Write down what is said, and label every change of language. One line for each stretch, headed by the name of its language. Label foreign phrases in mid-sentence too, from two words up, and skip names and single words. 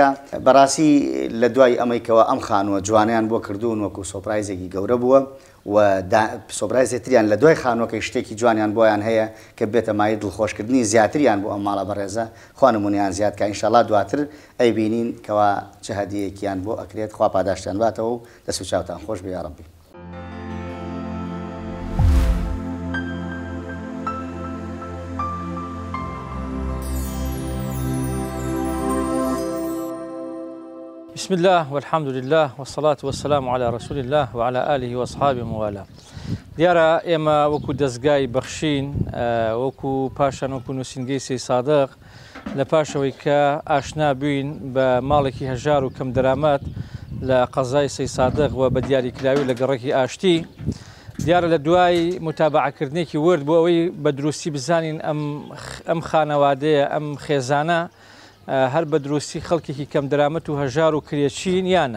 Central Kurdish: بەڕاستی لە دوای ئەمەیکەوە ئەم خانووە جوانیان بۆ کردوون وەکو سۆپرایزێکی گەورە بووە و سۆپرایزێتریان لە دوای خانووەکەی شتێکی جوانیان بۆیان هەیە کە بێتە مای دڵخۆشکردنی زیاتریان بۆ ئەم ماڵە بەڕێزە. خوا نمونەیان زیادکە ئینشاءالله دواتر ئەیبینین کەوا چه هەدیەیەکیان بۆ ئەکرێت. خوا پاداشتیان باتەوە و دەست و چاوتان خۆش بێ یا ڕەبی.
Arabic: بسم الله والحمد لله والصلاة والسلام على رسول الله وعلى آله وأصحابه وموالاه.
Central Kurdish: دیارە ئێمە وەکو دەستگای بەخشین وەکو پاشان وەکو نووسینگەی سەی سادق لە پاشەوەی کە ئاشنا بووین بە ماڵێکی هەژار و کەم دەرامەت لە قەزای سەی سادق و بە دیاریکراوی لە گەڕێکی ئاشتی، دیارە لە دوای متابعەکردنێکی ورد بۆ ئەوەی بە دروستی بزانین ئەم خانەوادەیە ئەم خێزانە هەر بە دروستی خەڵکێکی کەم دەرامەت و هەژار و کرێچین یانە.